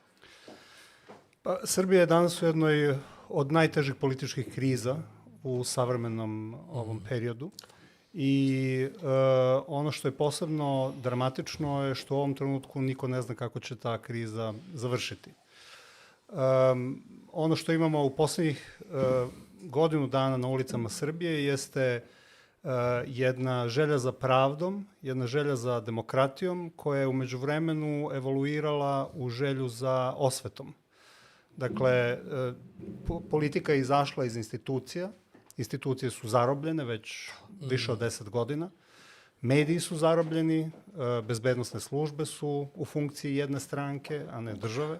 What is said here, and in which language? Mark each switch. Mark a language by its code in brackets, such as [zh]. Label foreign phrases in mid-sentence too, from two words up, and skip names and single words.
[sr] Србија е данас у едној од најтежих политичких криза у савременом овом периоду. И оно што е посебно драматично е што у овом тренутку нико не зна како ќе таа криза завршити. Оно што имамо у последних годину дана на улицама Србије јесте jedna želja za pravdom, jedna želja za demokratijom koja je u međuvremenu evoluirala u želju za osvetom. Dakle, politika je izašla iz institucija, institucije su zarobljene već više od 10 godina, mediji su zarobljeni, bezbednosne službe su u funkciji jedne stranke, a ne države.